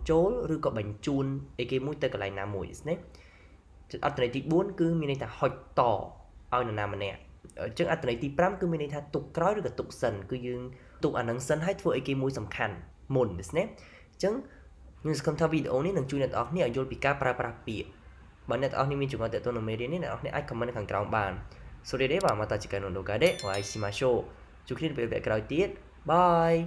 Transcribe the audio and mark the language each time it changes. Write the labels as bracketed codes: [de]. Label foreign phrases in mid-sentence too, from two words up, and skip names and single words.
[km] ចូលឬក៏បញ្ជូនអីគេមួយទៅកន្លែងណាមួយですねអត្ថន័យទី4គឺមានន័យថាហុចតឲ្យនរណាម្នាក់អញ្ចឹងអត្ថន័យទី5គឺមានន័យថាទុកក្រោយឬក៏ទុកសិនគឺយើងទុកអានឹងសិនឲ្យធ្វើអីគេមួយសំខាន់មុនですねអញ្ចឹងខ្ញុំសង្ឃឹមថាវីដេអូនេះនឹងជួយអ្នកទាំងអស់គ្នាឲ្យយល់ពីការប្រើប្រាស់ពាក្យបើអ្នកទាំងអស់គ្នាមានចំណុចទាក់ទងនឹងមេរៀននេះអ្នកទាំងអស់គ្នាអាច comment នៅខាងក្រោមបាន [ja] それではまた次回の動画でお会いしましょう [km] ជួបគ្នានៅពេលក្រោយទៀតបាយ